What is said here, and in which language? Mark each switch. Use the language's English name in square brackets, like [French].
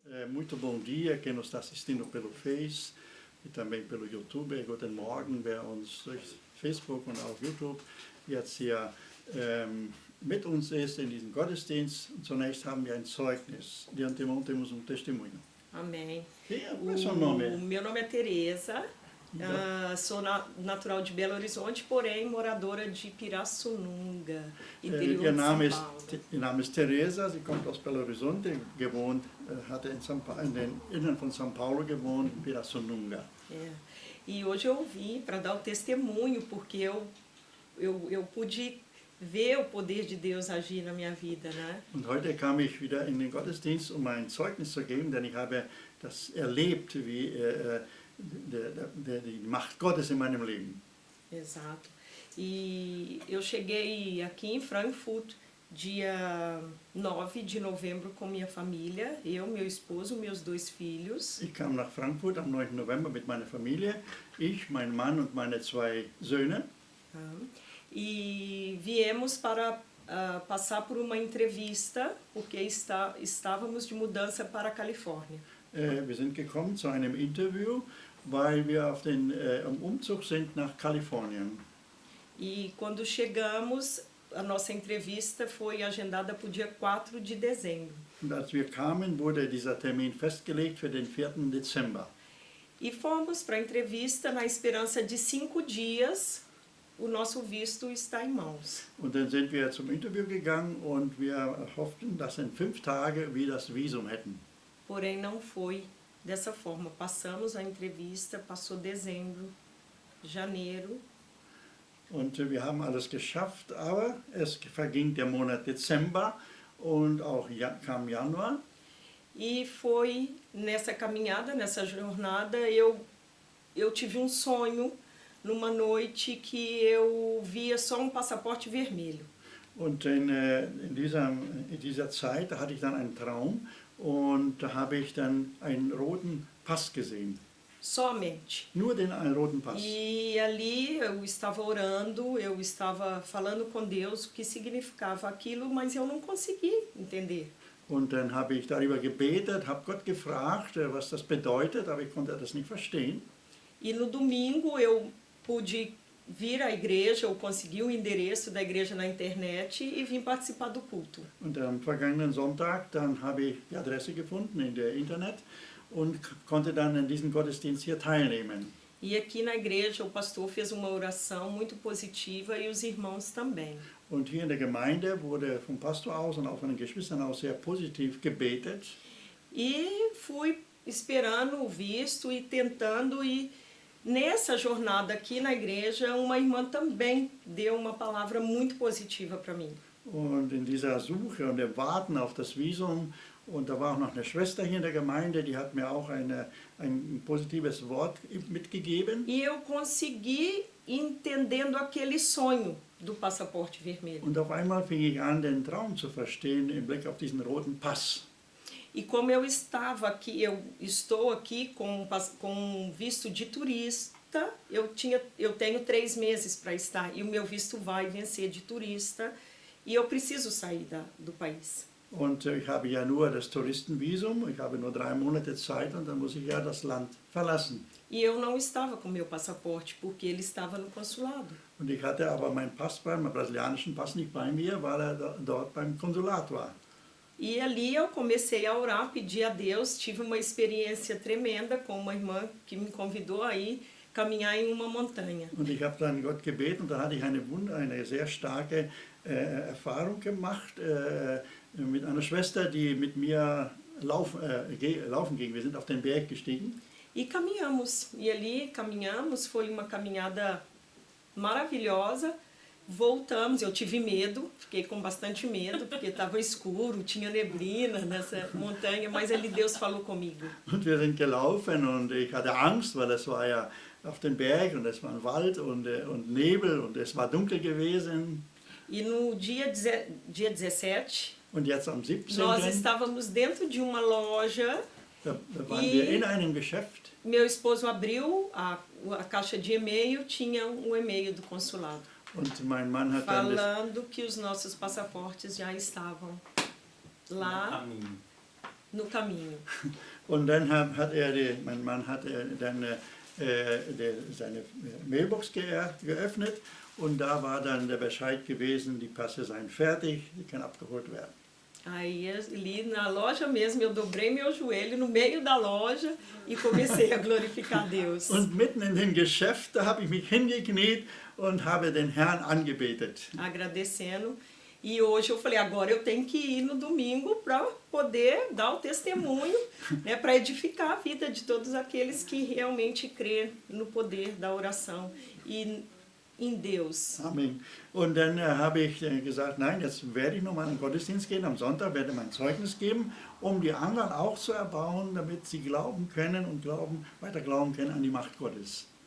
[Portuguese] Muito bom dia quem nos está assistindo pelo Face e também pelo YouTube. [German] Guten Morgen, wer uns durch Facebook und auch YouTube jetzt hier mit uns ist in diesem Gottesdienst. Zunächst haben wir ein Zeugnis. [Portuguese] Diante temos testemunho. Amém. Qual é o seu nome? O meu nome é Tereza, sou natural de Belo Horizonte, porém moradora de Pirassununga, interior de São Paulo. [German] Ihr Name ist Teresa, sie kommt aus Belo Horizonte, gewohnt, hatte in den Innern von São Paulo gewohnt, in Pirassununga. [Portuguese] E hoje eu vim para dar o testemunho, porque eu pude ver o poder de Deus agir na minha vida, né? [German] Und heute kam ich wieder in den Gottesdienst, ein Zeugnis zu geben, denn ich habe das erlebt, wie die Macht Gottes in meinem Leben. [Portuguese] Exato. E eu cheguei aqui em Frankfurt dia 9 de novembro com minha família, eu, meu esposo, meus 2 filhos. [German] Ich kam nach Frankfurt am 9. November mit meiner Familie, ich, mein Mann und meine 2 Söhne. [Portuguese] E viemos para passar por uma entrevista, porque estávamos de mudança para a Califórnia. [German] Wir sind gekommen zu einem Interview, weil wir auf den Umzug sind nach Kalifornien. [Portuguese] E quando chegamos, a nossa entrevista foi agendada para o dia 4 de dezembro. [German] Und als wir kamen, wurde dieser Termin festgelegt für den 4. Dezember. [Portuguese] E fomos para a entrevista na esperança de 5 dias o nosso visto está em mãos. [German] Und dann sind wir zum Interview gegangen und wir hofften, dass in 5 Tagen wir das Visum hätten. [Portuguese] Porém, não foi dessa forma. Passamos a entrevista, passou dezembro, janeiro. [German] Und wir haben alles geschafft, aber es verging der Monat Dezember und auch kam Januar. [Portuguese] E foi nessa caminhada, nessa jornada, eu tive um sonho numa noite que eu via só um passaporte vermelho. [German] Und in dieser Zeit hatte ich dann einen Traum und da habe ich dann einen roten Pass gesehen. [Portuguese] Somente. [German] Nur einen roten Pass. [Portuguese] E ali eu estava orando, eu estava falando com Deus o que significava aquilo, mas eu não consegui entender. [German] Und dann habe ich darüber gebetet, habe Gott gefragt, was das bedeutet, aber ich konnte das nicht verstehen. [Portuguese] E no domingo eu pude vir à igreja, eu consegui o endereço da igreja na internet e vim participar do culto. [German] Und am vergangenen Sonntag, dann habe ich die Adresse gefunden in der Internet und konnte dann in diesem Gottesdienst hier teilnehmen. [Portuguese] E aqui na igreja o pastor fez uma oração muito positiva e os irmãos também. [German] Und hier in der Gemeinde wurde vom Pastor aus und auch von den Geschwistern aus sehr positiv gebetet. [Portuguese] E fui esperando o visto e tentando, e nessa jornada aqui na igreja, uma irmã também deu uma palavra muito positiva para mim. [German] Und in dieser Suche und dem Warten auf das Visum, und da war auch noch eine Schwester hier in der Gemeinde, die hat mir auch ein positives Wort mitgegeben. [Portuguese] E eu consegui entendendo aquele sonho do passaporte vermelho. [German] Und auf einmal fing ich an, den Traum zu verstehen im Blick auf diesen roten Pass. [Portuguese] E como eu estava aqui, eu estou aqui com um visto de turista, eu tenho 3 meses para estar, e o meu visto vai vencer de turista, e eu preciso sair do país. [German] Und ich habe ja nur das Touristenvisum, ich habe nur 3 Monate Zeit und dann muss ich ja das Land verlassen. [Portuguese] E eu não estava com meu passaporte, porque ele estava no consulado. [German] Und ich hatte aber meinen brasilianischen Pass nicht bei mir, weil er dort beim Konsulat war. [Portuguese] E ali eu comecei a orar, pedir a Deus, tive uma experiência tremenda com uma irmã que me convidou a ir caminhar em uma montanha. [German] Und ich habe dann Gott gebeten und dann hatte ich eine sehr starke Erfahrung gemacht mit einer Schwester, die mit mir laufen ging. Wir sind auf den Berg gestiegen. [Portuguese] E caminhamos, e ali caminhamos, foi uma caminhada maravilhosa. Voltamos, eu tive medo, fiquei com bastante medo, porque estava escuro, tinha neblina nessa montanha, mas ali Deus falou comigo. [German] Und wir sind gelaufen und ich hatte Angst, weil es war ja auf dem Berg und es war ein Wald und Nebel und es war dunkel gewesen. [Portuguese] E no dia 17, [German] und jetzt am 17. [Portuguese] nós estávamos dentro de uma loja. [German] Da waren wir in einem Geschäft. [Portuguese] Meu esposo abriu a caixa de e-mail, tinha um e-mail do consulado. [German] Und mein Mann hat [Portuguese] falando que os nossos passaportes já estavam lá no caminho. [German] Und dann mein Mann hat dann seine Mailbox geöffnet und da war dann der Bescheid gewesen, die Pässe seien fertig, die können abgeholt werden. [Portuguese] Aí ali na loja mesmo, eu dobrei meu joelho no meio da loja e comecei a glorificar Deus. [German] Und mitten in dem Geschäft, da habe ich mich hingekniet und habe den Herrn angebetet. [Portuguese] Agradecendo. E hoje eu falei, agora eu tenho que ir no domingo para poder dar o testemunho, né, para edificar a vida de todos aqueles que realmente crêem no poder da oração e em Deus. [German] Amen. Und dann habe ich gesagt, nein, jetzt werde ich nochmal in den Gottesdienst gehen, am Sonntag werde ich mein Zeugnis geben, um die anderen auch zu erbauen, damit sie glauben können und weiter glauben können an die Macht Gottes.